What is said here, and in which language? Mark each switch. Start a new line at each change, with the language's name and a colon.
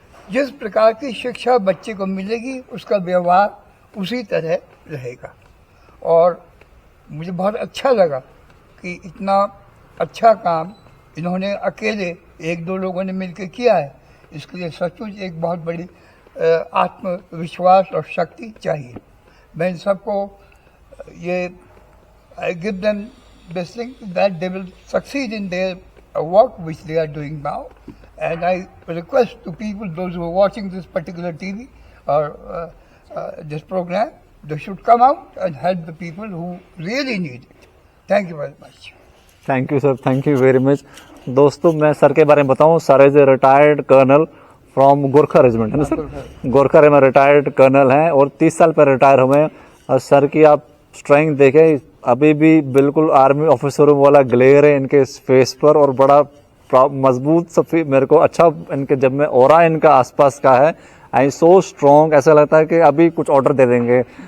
Hindi: जिस प्रकार की शिक्षा बच्चे को मिलेगी उसका व्यवहार उसी तरह रहेगा। और मुझे बहुत अच्छा लगा कि इतना अच्छा काम इन्होंने अकेले 1-2 लोगों ने मिलकर किया है। इसके लिए सचमुच एक बहुत बड़ी आत्मविश्वास और शक्ति चाहिए। मैं इन सबको ये
English: I give them this thing that they will succeed in their work which they are doing now, and I request to people, those who are watching this particular TV or this program, they should come out and help the people who really need it. Thank you very much. Thank you sir, thank you very much.
Hindi: दोस्तों मैं sir के बारे में बताऊं, sir
English: is a retired colonel
Hindi: from Gorkha regiment है ना sir? Gorkha regiment retired colonel हैं और 30 साल पर रिटायर हुए हैं। और सर की आप स्ट्रेंथ देखें, अभी भी बिल्कुल आर्मी ऑफिसरों वाला ग्लेयर है इनके फेस पर और बड़ा मजबूत सफी मेरे को अच्छा इनके जब मैं ऑरा इनका आसपास का है, आई सो स्ट्रॉन्ग, ऐसा लगता है कि अभी कुछ ऑर्डर दे देंगे।